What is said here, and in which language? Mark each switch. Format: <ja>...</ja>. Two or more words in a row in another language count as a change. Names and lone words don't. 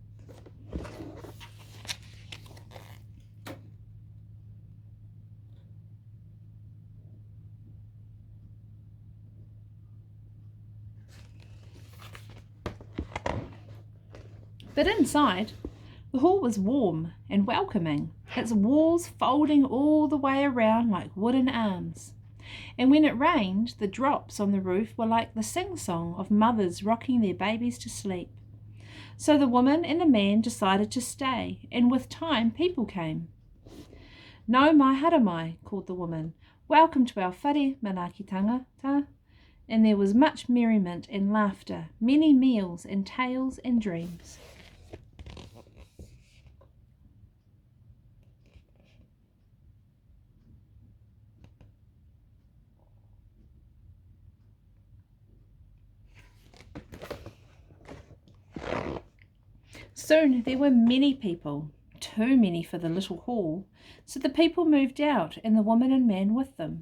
<en>But inside, the hall was warm and welcoming, its walls folding all the way around like wooden arms. And when it rained, the drops on the roof were like the sing-song of mothers rocking their babies to sleep. So the woman and the man decided to stay, and with time people came.</en> <mi>"No mai haramai,"</mi> <en>called the woman. "Welcome to our</en> <mi>whare manakitanga."</mi> <en>And there was much merriment and laughter, many meals and tales and dreams. Soon there were many people, too many for the little hall, so the people moved out and the woman and man with them.</en>